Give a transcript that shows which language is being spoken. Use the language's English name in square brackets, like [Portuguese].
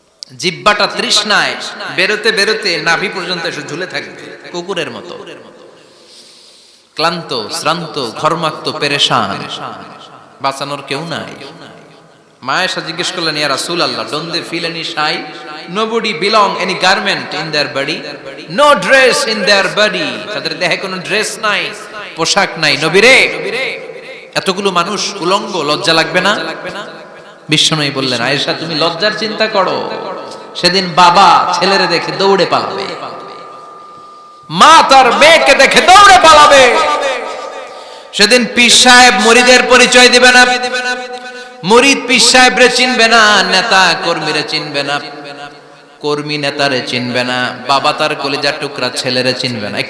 [Bangla] জিহ্বাটা তৃষ্ণায় বেরোতে বেরোতে নাভি পর্যন্ত এসে ঝুলে থাকবে কুকুরের মতো, ক্লান্ত, শ্রান্ত, ঘর্মাক্ত, পেরেশান, বাঁচানোর কেউ নাই। মা আয়েশা জিজ্ঞেস করলেন, ইয়া রাসূলুল্লাহ, [English] don't they feel any shy? Nobody belong any garment in their body, no dress in their body, [Bangla] তাদের দেহে কোনো ড্রেস নাই, পোশাক নাই। নবী রে, এতগুলো মানুষ উলঙ্গ, লজ্জা লাগবে না? বিশ্বনবী বললেন, আয়েশা তুমি লজ্জার চিন্তা করো, সেদিন বাবা ছেলেরে দেখে দৌড়ে পালাবে, মা তার মেয়েকে দেখে দৌড়ে পালাবে, সেদিন পীর সাহেব মুরিদের পরিচয় দিবে না, মুরিদ পীর সাহেবরে চিনবে না, নেতা কর্মীরে চিনবে না, কর্মী নেতারে চিনবে না, বাবা তার কলিজার টুকরা ছেলেরে চিনবে না।